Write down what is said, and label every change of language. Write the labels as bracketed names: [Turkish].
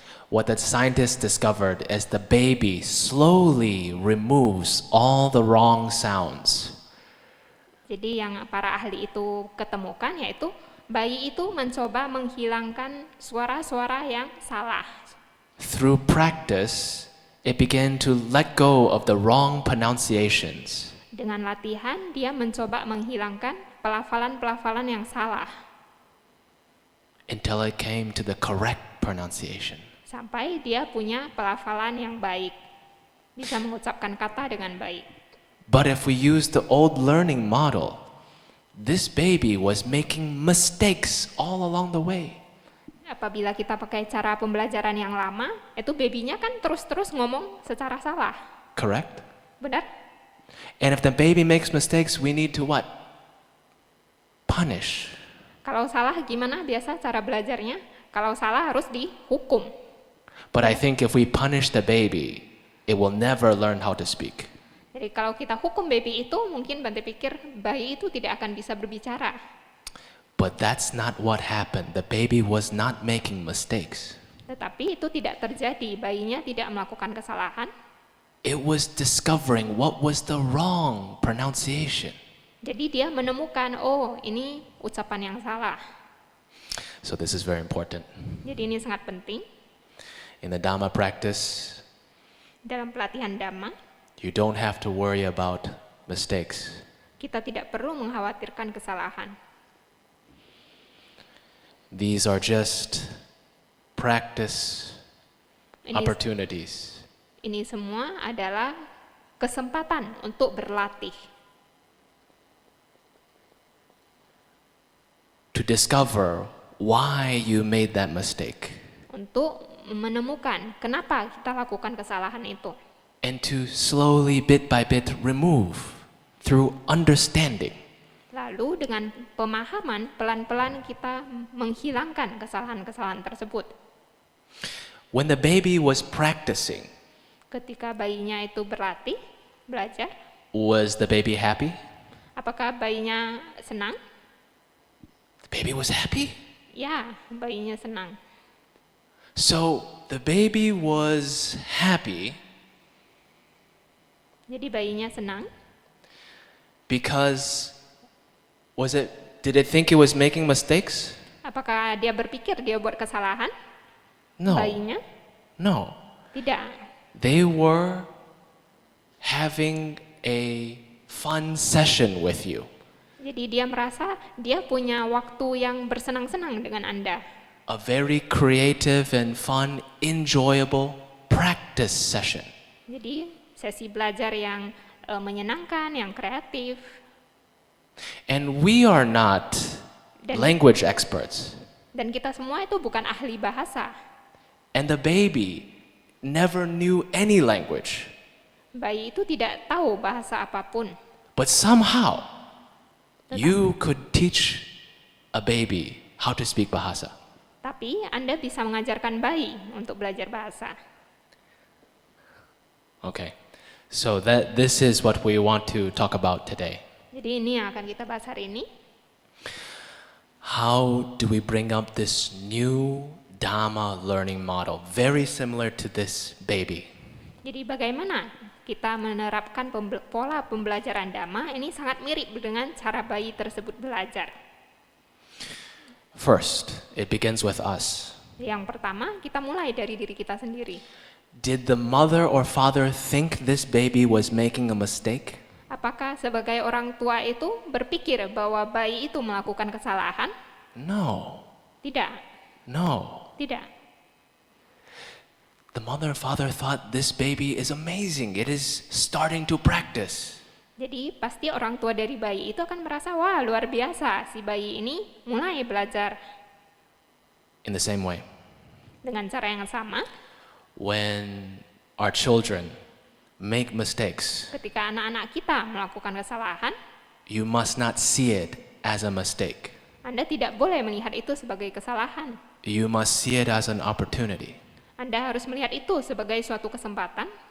[English] What the scientists discovered is the baby slowly removes all the wrong sounds. [Indonesian] Jadi yang para ahli itu ketemukan yaitu bayi itu mencoba menghilangkan suara-suara yang salah. [English] Through practice, it began to let go of the wrong pronunciations. [Indonesian] Dengan latihan dia mencoba menghilangkan pelafalan-pelafalan yang salah [English] Until it came to the correct pronunciation. [Indonesian] sampai dia punya pelafalan yang baik, bisa mengucapkan kata dengan baik. [English] But if we use the old learning model, this baby was making mistakes all along the way. [Indonesian] Apabila kita pakai cara pembelajaran yang lama, itu babynya kan terus-terus ngomong secara salah. [English] Correct? [Indonesian] Benar? [English] And if the baby makes mistakes, we need to what? Punish. [Indonesian] Kalau salah gimana biasa cara belajarnya? Kalau salah harus dihukum. [English] But I think if we punish the baby, it will never learn how to speak. [Indonesian] Jadi kalau kita hukum baby itu, mungkin Bante pikir bayi itu tidak akan bisa berbicara. [English] But that's not what happened. The baby was not making mistakes. [Indonesian] Tetapi itu tidak terjadi, bayinya tidak melakukan kesalahan. [English] It was discovering what was the wrong pronunciation. [Indonesian] Jadi dia menemukan, oh ini ucapan yang salah. [English] So this is very important. [Indonesian] Jadi ini sangat penting. [English] In the Dhamma practice, [Indonesian] Dalam pelatihan Dhamma, [English] you don't have to worry about mistakes. [Indonesian] kita tidak perlu mengkhawatirkan kesalahan. [English] These are just practice [Indonesian] Ini, [English] opportunities. [Indonesian] ini semua adalah kesempatan untuk berlatih. [English] To discover why you made that mistake. [Indonesian] Untuk menemukan kenapa kita lakukan kesalahan itu. [English] and to slowly, bit by bit, remove through understanding. [Indonesian] Lalu dengan pemahaman, pelan-pelan kita menghilangkan kesalahan-kesalahan tersebut. [English] When the baby was practicing, [Indonesian] Ketika bayinya itu berlatih, belajar, [English] was the baby happy? [Indonesian] apakah bayinya senang? [English] The baby was happy. [Indonesian] Ya, bayinya senang. [English] So the baby was happy [Indonesian] Jadi bayinya senang [English] because did it think it was making mistakes? [Indonesian] apakah dia berpikir dia buat kesalahan? [English] No. [Indonesian] Bayinya? [English] No. [Indonesian] Tidak. [English] They were having a fun session with you. [Indonesian] Jadi dia merasa dia punya waktu yang bersenang-senang dengan Anda. [English] A very creative and fun, enjoyable practice session. [Indonesian] Jadi sesi belajar yang menyenangkan, yang kreatif. [English] And we are not [Indonesian] Dan- [English] language experts. [Indonesian] Dan kita semua itu bukan ahli bahasa. [English] And the baby never knew any language. [Indonesian] Bayi itu tidak tahu bahasa apapun. [English] But somehow, you could teach a baby how to speak Bahasa. [Indonesian] Tapi Anda bisa mengajarkan bayi untuk belajar bahasa. [English] Okay, so this is what we want to talk about today. [Indonesian] Jadi ini yang akan kita bahas hari ini. [English] How do we bring up this new Dharma learning model, very similar to this baby? [Indonesian] Jadi bagaimana kita menerapkan pola pembelajaran Dhamma ini sangat mirip dengan cara bayi tersebut belajar. [English] First, it begins with us. [Indonesian] Yang pertama, kita mulai dari diri kita sendiri. [English] Did the mother or father think this baby was making a mistake? [Indonesian] Apakah sebagai orang tua itu berpikir bahwa bayi itu melakukan kesalahan? [English] No, [Indonesian] Tidak, [English] no. [Indonesian] tidak. [English] The mother and father thought this baby is amazing. It is starting to practice. [Indonesian] Jadi pasti orang tua dari bayi itu akan merasa, wah luar biasa, si bayi ini mulai belajar. [English] In the same way, [Indonesian] Dengan cara yang sama, [English] when our children make mistakes, [Indonesian] ketika anak-anak kita melakukan kesalahan, [English] you must not see it as a mistake. [Indonesian] Anda tidak boleh melihat itu sebagai kesalahan. [English] You must see it as an opportunity [Indonesian] Anda harus melihat itu sebagai suatu kesempatan